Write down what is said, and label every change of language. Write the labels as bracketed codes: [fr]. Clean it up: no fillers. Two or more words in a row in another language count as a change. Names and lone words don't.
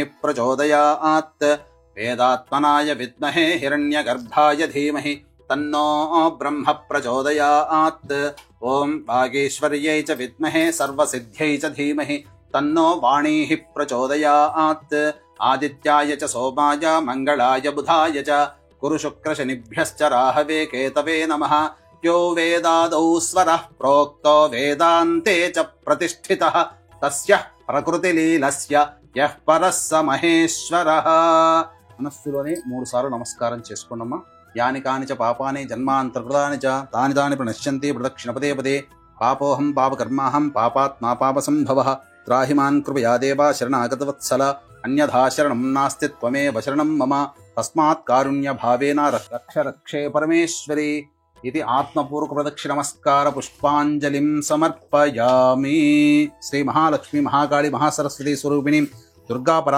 [sa] प्रचोदयात् वेदात्मनाय विद्महे हिरण्यगर्भाय धीमहि तन्नो ब्रह्म प्रचोदयात् ओं वागीश्वर्यै च विद्महे सर्वसिद्ध्यै च धीमहि तन्नो वाणीः प्रचोदयात् आदित्याय च सोमाय मंगलाय बुधाय च गुरुशुक्रशनिभ्यश्च राहवे केतवे नमः यो वेदादौ स्वरः प्रोक्तो वेदान्ते च प्रतिष्ठितः तस्य प्रकृतिलीलस्य यः परः स महेश्वरः [te] మనస్సులోనే 3 సార్లు నమస్కారం చేసుకోండమ్మా [sa] యాని కాని చ పాపాని జన్మాంతర్కృతాని చ తాని తాని ప్రణశ్యంతి ప్రదక్షిణ పదే పదే పాపోహం పాపకర్మాహం పాపాత్మా పాపసంభవః త్రాహిమాన్ కృపయా దేవా శరణాగతవత్సల అన్యథా శరణం నాస్తి త్వమేవ శరణం మమ తస్మాత్ కారుణ్య భావేన రక్ష రక్షే పరమేశ్వరి ఇది ఆత్మపూర్వక ప్రదక్షిణ నమస్కార పుష్పాంజలిం సమర్పయామి శ్రీ మహాలక్ష్మి మహాకాళి మహాసరస్వతి స్వరూపిణి దుర్గా